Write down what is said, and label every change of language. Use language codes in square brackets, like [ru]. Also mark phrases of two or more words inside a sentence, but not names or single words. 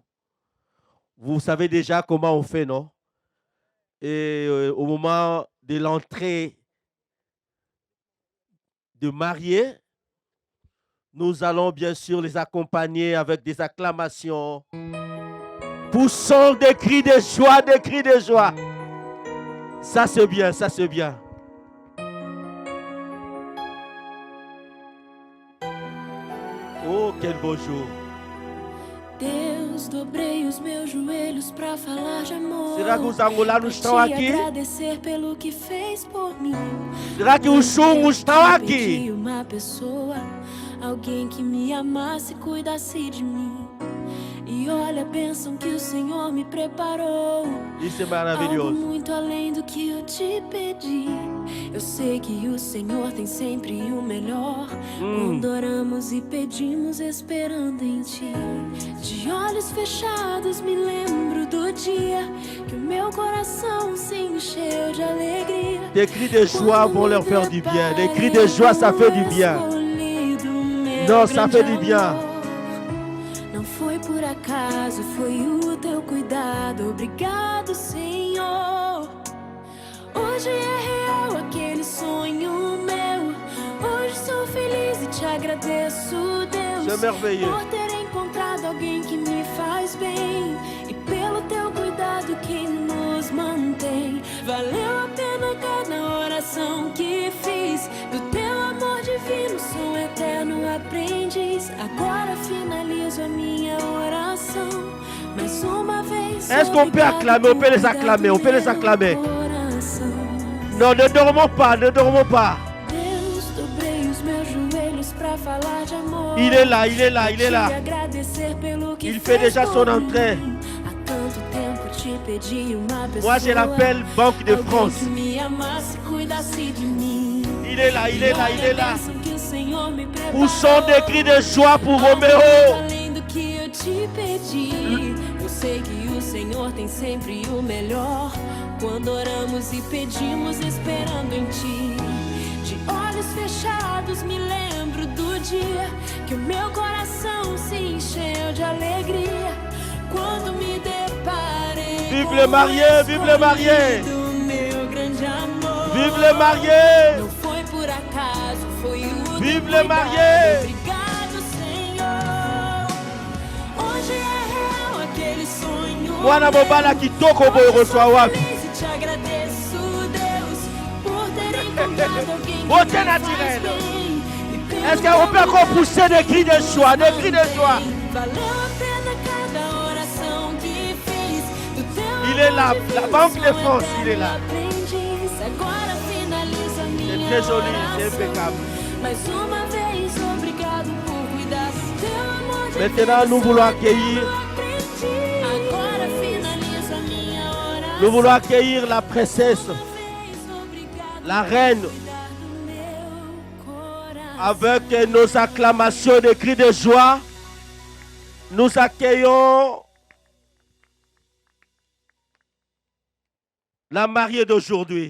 [fr] Vous savez déjà comment on fait, non? Et au moment de l'entrée de mariés, nous allons bien sûr les accompagner avec des acclamations. Poussons des cris de joie, des cris de joie. Ça c'est bien, ça c'est bien. Oh, quel beau jour. [pt] Deus, dobrei os meus joelhos pra falar de amor. Será que os angolanos estão aqui? Agradecer pelo que fez por mim. Será que os chungos estão aqui? Uma pessoa, alguém que me amasse e cuidasse de mim. E olha, pensam que o Senhor me preparou. Isso é Algo maravilhoso. muito além do que eu te pedi. Eu sei que o Senhor tem sempre o melhor. Quando oramos e pedimos esperando em ti. De olhos fechados me lembro do dia que o meu coração se encheu de alegria. [fr] Des cris de joie vont leur faire du bien. Des cris de joie, ça fait du bien. Non, ça fait du bien. [pt] Não foi por acaso, foi o teu cuidado. Obrigado, Senhor. Hoje é real aquele sonho meu. Hoje sou feliz e te agradeço, Deus, [fr] C'est merveilleux. [pt] por ter encontrado alguém que me faz bem e pelo teu cuidado que nos mantém. Valeu a pena cada oração que fiz. Do teu amor divino sou eterno aprendiz. Agora finalizo a minha oração mais uma vez. [fr] Est-ce qu'on peut acclamer? On peut les acclamer. On peut les acclamer. Non, ne dormons pas. Ne dormons pas. [pt] Deus, dobrei os meus joelhos pra falar de amor. [fr] Il est là, il est là, il est là. [pt] Te agradecer pelo que [fr] Il fait [pt] fez [fr] déjà [pt] por [fr] son entrée. [pt] mim. Há tanto tempo te pedi uma pessoa. [fr] Moi, je l'appelle Banque de [pt] Alguém [fr] France. [pt] que me amasse, cuidasse de mim. [fr] Il est là, il est là, il est là. [pt] Bênção que o Senhor me preparou. [fr] Poussons des cris de joie pour [pt] Algo [fr] Roméo. [pt] além do que eu te pedi. Eu sei que o Senhor tem sempre o melhor. Quando oramos e pedimos esperando em ti. De olhos fechados me lembro do dia que o meu coração se encheu de alegria. Quando me deparei [fr] Vive le marié, vive le marié. [pt] do meu grande amor. [fr] Vive le marié. [pt] Não foi por acaso, foi o [fr] Vive [pt] teu [fr] le [pt] cuidado. [fr] marié. [pt] Obrigado, Senhor. Hoje é real aquele sonho. [ln] Mwana mobala kitoko boy reçoit wapi? [pt] Feliz e te agradeço, Deus, por ter encontrado alguém que [fr] Beauté [pt] me faz [fr] naturelle. [pt] bem. E pelo [fr] Est-ce qu'on peut encore pousser des cris de joie? Des cris de joie. [pt] valeu a pena cada oração que fez. Do teu [fr] Il est là, [pt] amor [fr] la [pt] divino, [fr] Banque de [pt] sou [fr] France, il est [pt] eterno [fr] là. [pt] aprendiz. Agora finaliza [fr] C'est [pt] minha [fr] très joli, c'est [pt] oração. [fr] impeccable. [pt] Mais uma vez, obrigado por cuidar do teu amor divino. [fr] Maintenant, nous voulons accueillir, [pt] Agora finaliza minha oração. [fr] nous voulons accueillir la princesse, la reine, avec nos acclamations, des cris de joie. Nous accueillons la mariée d'aujourd'hui.